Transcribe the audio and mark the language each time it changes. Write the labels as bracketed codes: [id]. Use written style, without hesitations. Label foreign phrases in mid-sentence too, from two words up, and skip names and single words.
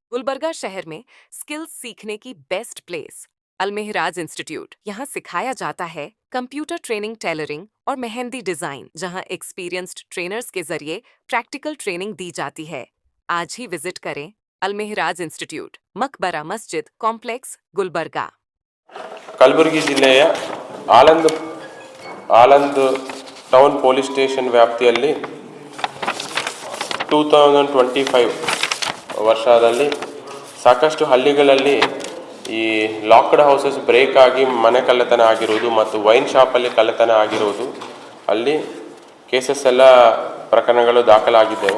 [hi] गुलबर्गा शहर में स्किल्स सीखने की [en] best place [hi] अलमेहराज इंस्टीट्यूट। यहाँ सिखाया जाता है [en] computer training, [hi] टेलरिंग और मेहंदी डिजाइन, जहाँ [en] experienced trainers [hi] के जरिए [en] practical training [hi] दी जाती है। आज ही विजिट करें अलमेहराज इंस्टीट्यूट, मकबरा मस्जिद कॉम्प्लेक्स, गुलबर्गा। [kn] ಕಲಬುರಗಿ ಜಿಲ್ಲೆಯ ಆಲಂದ್ ಟೌನ್ ಪೊಲೀಸ್ ಸ್ಟೇಷನ್ ವ್ಯಾಪ್ತಿಯಲ್ಲಿ 2025 ವರ್ಷದಲ್ಲಿ ಸಾಕಷ್ಟು ಹಳ್ಳಿಗಳಲ್ಲಿ ಈ [en] locked houses break [kn] ಆಗಿ ಮನೆ ಕಳ್ಳತನ ಆಗಿರುವುದು ಮತ್ತು ವೈನ್ ಶಾಪಲ್ಲಿ ಕಳ್ಳತನ ಆಗಿರುವುದು, ಅಲ್ಲಿ ಕೇಸಸ್ ಎಲ್ಲ ಪ್ರಕರಣಗಳು ದಾಖಲಾಗಿದ್ದೇವೆ.